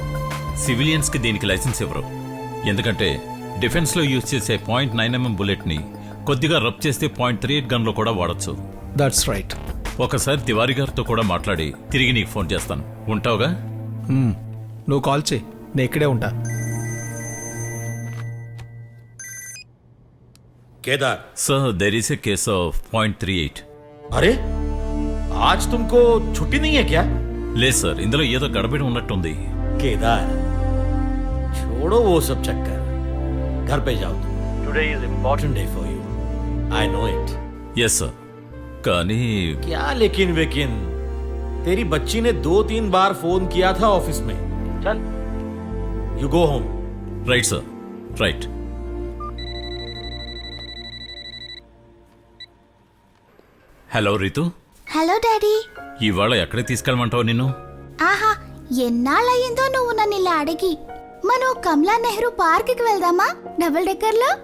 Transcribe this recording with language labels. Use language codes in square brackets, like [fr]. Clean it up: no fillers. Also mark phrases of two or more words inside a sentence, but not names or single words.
[te] సివిలియన్స్కి దీనికి లైసెన్స్ ఇవ్వరు. ఎందుకంటే డిఫెన్స్లో యూజ్ చేసే .9 mm బుల్లెట్ని కొద్దిగా రబ్ చేస్తే .38 గన్లో కూడా వాడచ్చు. [en] That's right. [te] ఒకసారి తివారీ గారితో కూడా మాట్లాడి తిరిగి నీకు ఫోన్ చేస్తాను. ఉంటావుగా? నువ్వు కాల్ చేయి, నేను ఇక్కడే ఉంటా. [hi] केदार [en] Sir, there is a case of .38. [hi] अरे आज तुमको छुट्टी नहीं है क्या? [te] ले सर, इंदलो ఏదో గడబడి ఉన్నట్టుంది. [hi] केदार छोड़ो वो सब चक्कर, घर पे जाओ तुम. [en] Today is important day for you, I know it. Yes sir. కానీ [hi] क्या लेकिन वेकिन, तेरी बच्ची ने 2-3 बार फोन किया था ऑफिस में. [en] चल you go home. Right sir, [te] రైట్. హలో రితు. హలో డాడీ. ఇవాళ ఎక్కడికి తీసుకెళ్ళమంటావు నిన్ను? ఆహా, ఎన్నాళ్ళయిందో నువ్వు నన్ను ఇలా అడిగి. మనం కమలా నెహ్రూ పార్క్ కి వెళ్దామా? [en] double decker [te] లో.